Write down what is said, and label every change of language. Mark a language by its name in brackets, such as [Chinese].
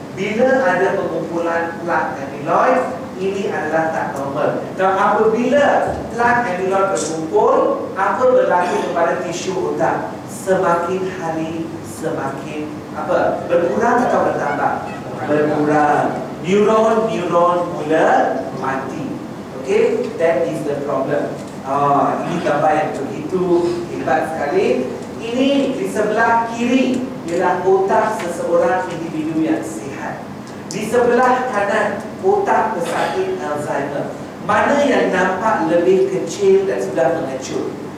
[Malay] Bila ada pengumpulan plak amyloid, ini adalah tak normal. Dan apabila plak amyloid berkumpul, apa berlaku kepada tisu otak? Semakin hari semakin apa? Berkurang atau bertambah? Berkurang. Neuron mula mati. [English] Okay, that is the problem. [Malay] Ini gambar yang begitu hebat sekali. Ini di sebelah kiri ialah otak seseorang individu yang sihat. Di sebelah kanan otak pesakit Alzheimer. Mana yang nampak lebih kecil dan sudah mengecut?